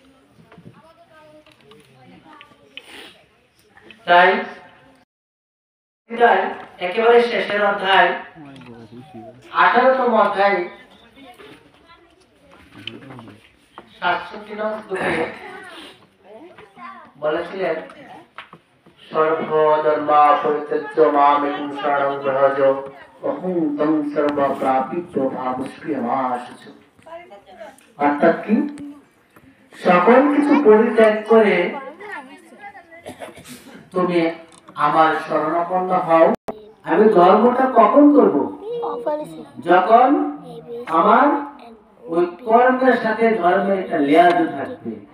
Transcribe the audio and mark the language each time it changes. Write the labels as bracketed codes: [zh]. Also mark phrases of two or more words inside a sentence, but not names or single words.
[bn] তাই একেবারে শেষের অধ্যায়, 18তম অধ্যায় 67 নং শ্লোকে বলেছিলেন, [sa] সর্বধর্ম পরিত্যজ্য মামেকং শরণং ব্রজ অহং তং সর্বপ্রাপিত্য ভাবস্পৃহমাশুচ। [bn] অর্থাৎ কি, সকল কিছু পরিত্যাগ করে তুমি আমার শরণাপন্ন হও। আমি ধর্মটা কখন করব? যখন আমার ওই কর্মের সাথে ধর্মের একটা লেয়াজ থাকবে।